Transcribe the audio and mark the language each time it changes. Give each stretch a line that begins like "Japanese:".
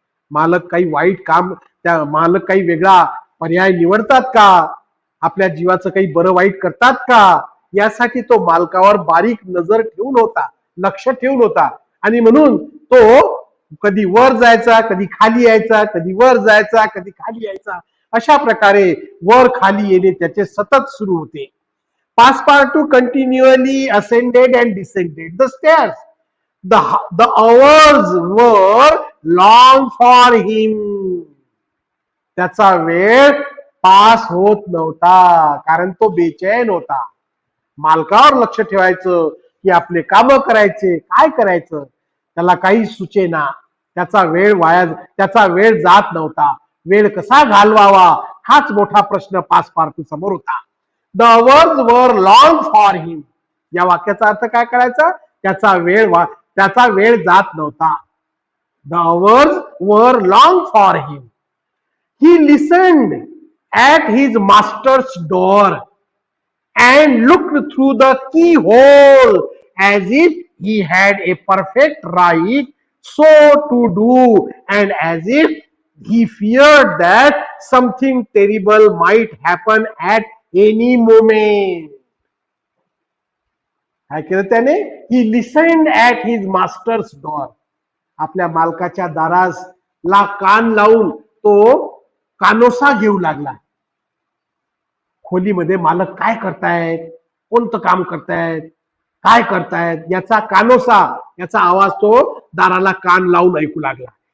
Marathi: मालक काही वाईट काम, त्या मालक काही वेगळा पर्याय निवडतात का, आपल्या जीवाचं काही बरं वाईट करतात का, यासाठी तो मालकावर बारीक नजर ठेवून होता, लक्ष ठेवून होता. आणि म्हणून तो कधी वर जायचा, कधी खाली यायचा, कधी वर जायचा, कधी खाली यायचा. अशा प्रकारे वर खाली येणे त्याचे सतत सुरू होते.
English: Passepartout continuously ascended and descended the stairs. The hours were long for him.
Marathi: त्याचा वेळ पास होत नव्हता, कारण तो बेचैन होता. मालकावर लक्ष ठेवायचं की आपले काम करायचे, काय करायचं त्याला काही सुचेना. त्याचा वेळ जात नव्हता. वेळ कसा घालवावा हाच मोठा प्रश्न पासपार्टू समोर होता.
English: The hours were long for him.
Marathi: या वाक्याचा अर्थ काय करायचा, त्याचा वेळ जात नव्हता.
English: The hours were long for him. He listened at his master's door and looked through the keyhole as if he had a perfect right so to do, and as if he feared that something terrible might happen at any moment.
Marathi: काय केलं त्याने,
English: he listened at his master's door.
Marathi: आपल्या मालकाच्या दाराला कान लावून तो कानोसा घेऊ लागला. खोलीमध्ये मालक काय करतायत, कोणतं काम करतायत, काय करतायत याचा कानोसा, याचा आवाज तो दाराला कान लावून ऐकू लागला.